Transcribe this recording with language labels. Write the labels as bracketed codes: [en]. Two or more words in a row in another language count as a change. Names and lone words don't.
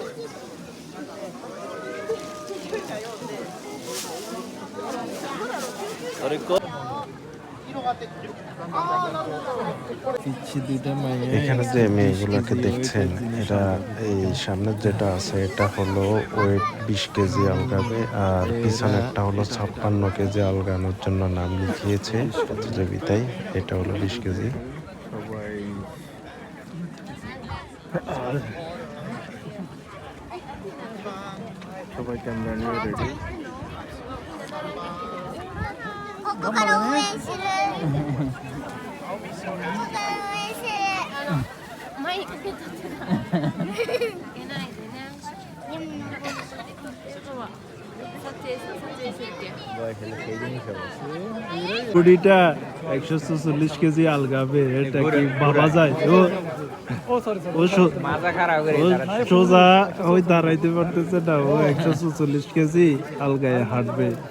[bn] এখানে যে মেয়েগুলোকে দেখছেন, এরা এই সামনের যেটা আছে এটা হলো ওয়েট 20 কেজি আলগাবে, আর পিছনেরটা হলো 56 কেজি আলগানোর জন্য নাম লিখিয়েছে প্রতিযোগিতায়। এটা হলো 20 কেজি। সবাই ক্যামেরা নিয়ে রেডি। [ja] ここから応援する。前にかけたってな。いけないでね。 [bn] কুড়িটা 144 কেজি আলগাবে, এটা কি বাবা যায়? ও সোজা ওই দাঁড়াইতে পারতেছে না, ও 144 কেজি আলগায় হাঁটবে।